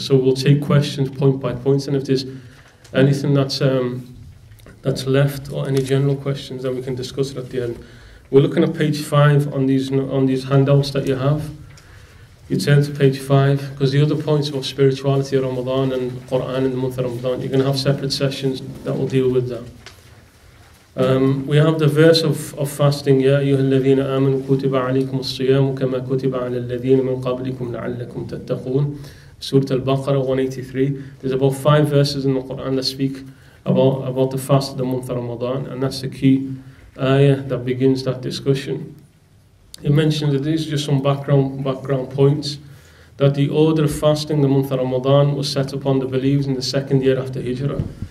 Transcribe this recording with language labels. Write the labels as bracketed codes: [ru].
[en] So we'll take questions point by point, and if there's anything that's left or any general questions, then we can discuss it at the end. We're looking at page 5 on these handouts that you have. You turn to page 5, because the other points of spirituality of Ramadan and Quran in the month of Ramadan, you're going to have separate sessions that will deal with that. We have the verse of fasting, [ar] يا أيها الذين آمنوا كتب عليكم الصيام كما كتب على الذين من قبلكم لعلكم تتقون. [en] Surah Al-Baqarah 183. There's about 5 verses in the Quran that speak about the fast of the month of Ramadan, and that's the key ayah that begins that discussion. It mentions that these are just some background points, that the order of fasting the month of Ramadan was set upon the believers in the 2nd year after Hijrah.